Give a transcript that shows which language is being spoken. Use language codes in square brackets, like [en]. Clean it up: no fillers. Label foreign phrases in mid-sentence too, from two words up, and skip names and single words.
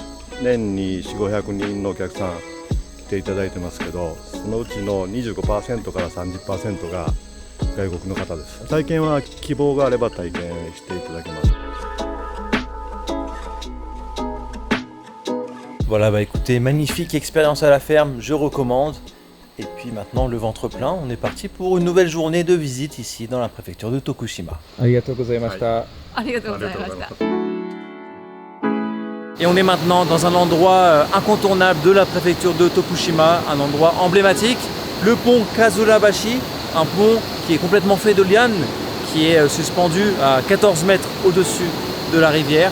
[ja] 年に4、500人のお客さん来ていただいてますけど、そのうちの 25% から 30% が外国の方です。体験は希望があれば体験していただけます。 [fr] Voilà, bah écoutez, magnifique expérience à la ferme, je recommande. Et puis maintenant, le ventre plein, on est parti pour une nouvelle journée de visite ici dans la préfecture de Tokushima. Et on est maintenant dans un endroit incontournable de la préfecture de Tokushima, un endroit emblématique, le pont Kazurabashi, un pont qui est complètement fait de lianes, qui est suspendu à 14 mètres au-dessus de la rivière.